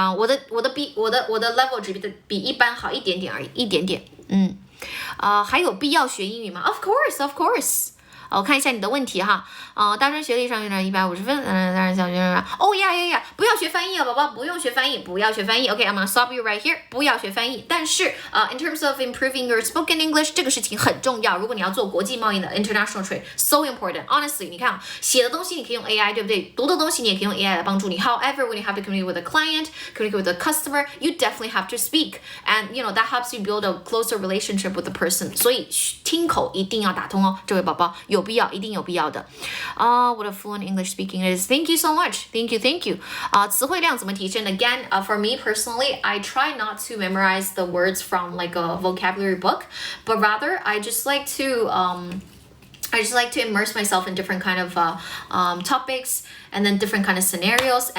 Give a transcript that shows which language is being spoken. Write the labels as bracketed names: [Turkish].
[Chinese] 我的 level 只比一般好一点点而已，一点点。还有必要学英语吗 ？ [English] Of course. [Chinese] 我看一下你的问题哈。大专学历上面150分，当然小学生。Oh yeah. 不要学翻译啊，宝宝，不用学翻译。 [English] Okay, I'm gonna stop you right here. [Chinese] 不要学翻译。但是 [English] in terms of improving your spoken English， [Chinese] 这个事情很重要。如果你要做国际贸易的 [English] international trade, so important. [Chinese] Honestly， 你看写的东西你可以用 AI， 对不对？读的东西你也可以用 AI 来帮助你。 [English] However, when you have to communicate with a client, communicate with a customer, you definitely have to speak, and you know that helps you build a closer relationship with the person. [Chinese] 所以听口一定要打通哦，这位宝宝有必要，一定有必要的。 [English] What a fluent English speaking is. Thank you so much. Thank you. [Chinese] 词汇量怎么提升 [English] Again, for me personally, I try not to memorize the words from like a vocabulary book, but rather I just like to immerse myself in different kind of topics and then different kind of scenarios.